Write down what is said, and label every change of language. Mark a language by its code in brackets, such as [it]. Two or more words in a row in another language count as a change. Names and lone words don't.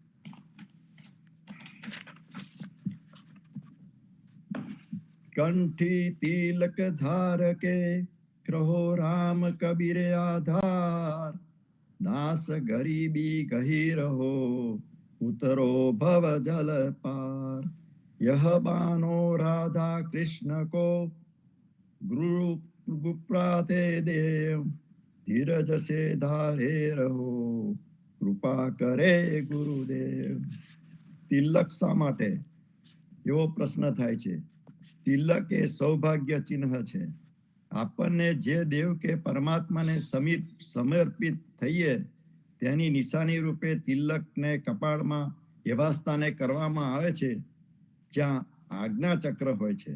[hi] कंठी तिलक धारके कहो राम कबीरे आधार, दास गरीबी गही रहो उतरो भव जल पार. यह बानो राधा कृष्ण को गुरु गुप्राते देव, धीरज से धारे रहो कृपा करे गुरुदेव. [gu] તિલક શા માટે એવો પ્રશ્ન થાય છે. તિલક એ સૌભાગ્ય ચિહ્ન છે. આપણને જે દેવ કે પરમાત્માને સમર્પિત થઈએ તેની નિશાની રૂપે તિલકને કપાળમાં એવા સ્થાને કરવામાં આવે છે જ્યાં આજ્ઞા ચક્ર હોય છે.